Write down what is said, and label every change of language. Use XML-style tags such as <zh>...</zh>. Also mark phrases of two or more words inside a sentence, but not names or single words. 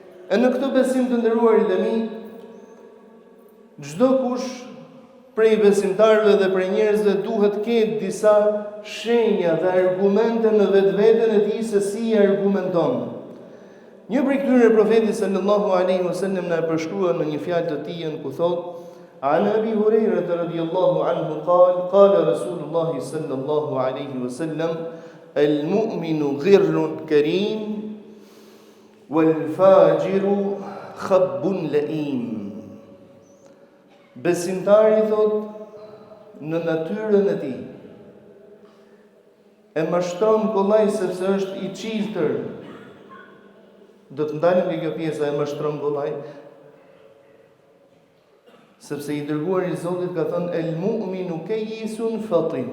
<sq>E në këtë besim të nderuarit e mi, çdo kush prej besimtarëve dhe prej njerëzve duhet ketë disa shenja dhe argumente në vetveten e tij se si argumenton. Një prej këtyre profeti</sq> <ar>صلى الله عليه وسلم</ar> <sq>na përshkruan në një fjalë të tij ku thotë:</sq> <ar>"عن أبي هريرة رضي الله عنه قال رسول الله صلى الله عليه وسلم المؤمن غر كريم والفاجر خب لئيم."</ar> <sq>Besimtari thot në natyrën e tij e mashtron kollaj sepse është i çiltër. Do të ndalim nga kjo pjesa e mashtron kollaj, sepse i dërguari i Zotit ka thënë</sq> <ar>المؤمن كيس فطن.</ar>